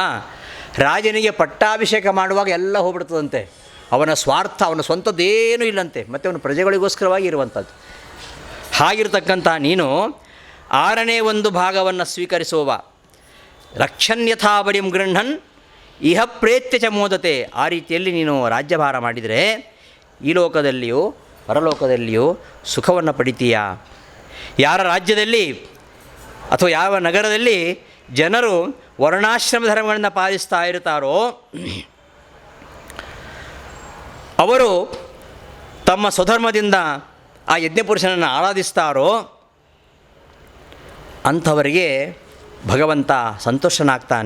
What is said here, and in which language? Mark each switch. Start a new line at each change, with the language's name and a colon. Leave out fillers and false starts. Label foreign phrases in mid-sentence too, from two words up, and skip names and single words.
Kannada: ರಾಜನಿಗೆ ಪಟ್ಟಾಭಿಷೇಕ ಮಾಡುವಾಗ ಎಲ್ಲ ಹೋಗ್ಬಿಡ್ತದಂತೆ. ಅವನ ಸ್ವಾರ್ಥ, ಅವನ ಸ್ವಂತದ್ದೇನೂ ಇಲ್ಲಂತೆ, ಮತ್ತು ಅವನ ಪ್ರಜೆಗಳಿಗೋಸ್ಕರವಾಗಿ ಇರುವಂಥದ್ದು. ಹಾಗಿರ್ತಕ್ಕಂಥ ನೀನು 6ನೇ ಒಂದು ಭಾಗವನ್ನು ಸ್ವೀಕರಿಸುವ
Sanskrit: ರಕ್ಷಣ್ಯಥಾಬಡಿಂ ಗೃಹನ್ ಇಹ ಪ್ರೇತ್ಯ ಚ ಮೋದತೆ.
Kannada: ಆ ರೀತಿಯಲ್ಲಿ ನೀನು ರಾಜ್ಯಭಾರ ಮಾಡಿದರೆ ಈ ಲೋಕದಲ್ಲಿಯೂ ಪರಲೋಕದಲ್ಲಿಯೂ ಸುಖವನ್ನು ಪಡಿತೀಯಾ. ಯಾರ ರಾಜ್ಯದಲ್ಲಿ ಅಥವಾ ಯಾವ ನಗರದಲ್ಲಿ ಜನರು ವರ್ಣಾಶ್ರಮ ಧರ್ಮಗಳನ್ನು ಪಾಲಿಸ್ತಾ ಇರ್ತಾರೋ ಅವರು ತಮ್ಮ ಸ್ವಧರ್ಮದಿಂದ ಆ ಯಜ್ಞಪುರುಷನನ್ನು ಆರಾಧಿಸ್ತಾರೋ ಅಂಥವರಿಗೆ ಭಗವಂತ ಸಂತೋಷನಾಗ್ತಾನೆ.